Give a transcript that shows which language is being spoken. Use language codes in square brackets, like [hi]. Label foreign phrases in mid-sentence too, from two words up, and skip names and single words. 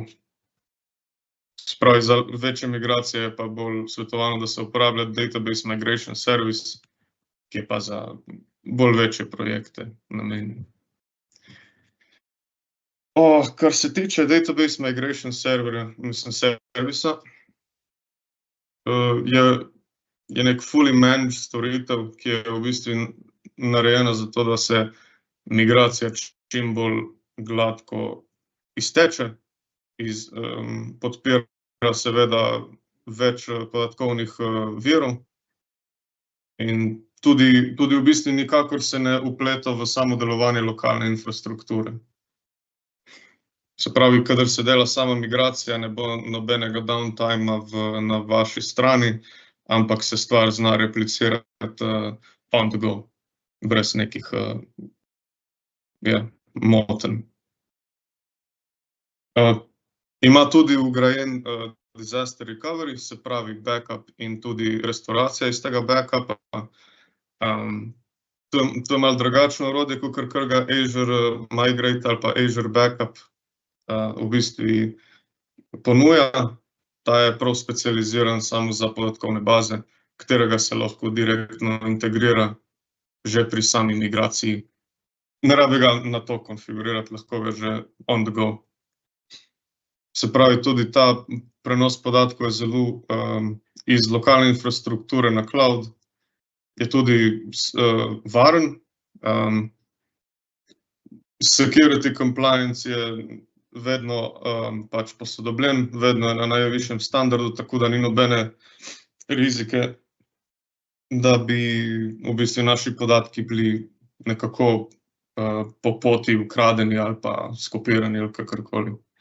[sl] Spravi, za večje migracije je pa bolj svetovano, da se uporablja [en] Database Migration Service, [sl] ki je pa za bolj večje projekte namenjen. Kar se tiče [en] Database Migration [sl] servisa, je nek [en] fully managed [sl] storitev, ki je v bistvu narejena za to, da se migracija čim bolj gladko izteče, podpira seveda več podatkovnih virov in tudi v bistvu nikakor se ne vpleta v samo delovanje lokalne infrastrukture. Se pravi, kadar se dela sama migracija, ne bo nobenega downtima na vaši strani, ampak se stvar zna replicirati [en] on the go, [sl] brez nekih motenj. Ima tudi vgrajen [en] disaster recovery, [sl] se pravi backup in tudi restauracija iz tega backupa. To je malo drugačno orodje, kakor ga [en] Azure Migrate [sl] ali pa [en] Azure Backup [sl] v bistvu ponuja. Ta je prav specializiran samo za podatkovne baze, katerega se lahko direktno integrira že pri sami migraciji. Ne rabi ga na to konfigurirati, lahko ga že [en] on the go. [sl] Se pravi, tudi ta prenos podatkov je zelo iz lokalne infrastrukture na cloud, je tudi varen. [en] Security compliance [sl] je vedno pač posodobljen, vedno je na najvišjem standardu, tako da ni nobene rizike, da bi v bistvu naši podatki bili nekako po poti ukradeni ali pa skopirani ali kakorkoli.